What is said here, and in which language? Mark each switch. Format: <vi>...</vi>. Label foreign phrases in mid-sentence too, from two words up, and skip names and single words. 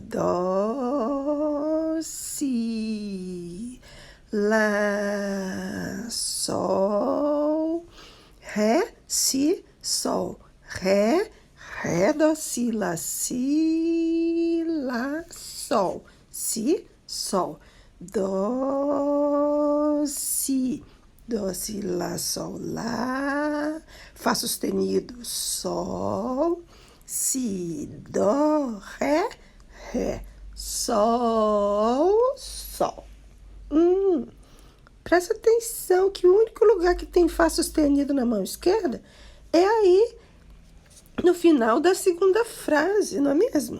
<pt>Dó, si. Lá, sol. Ré, si, sol. Ré, ré, dó, si, lá, sol. Si, sol. Dó, si. Dó, si, lá, sol, lá. Fá sustenido, sol. Si, dó, ré, ré. Sol, sol. Presta atenção que o único lugar que tem Fá sustenido na mão esquerda é aí, no final da segunda frase, não é mesmo?</pt>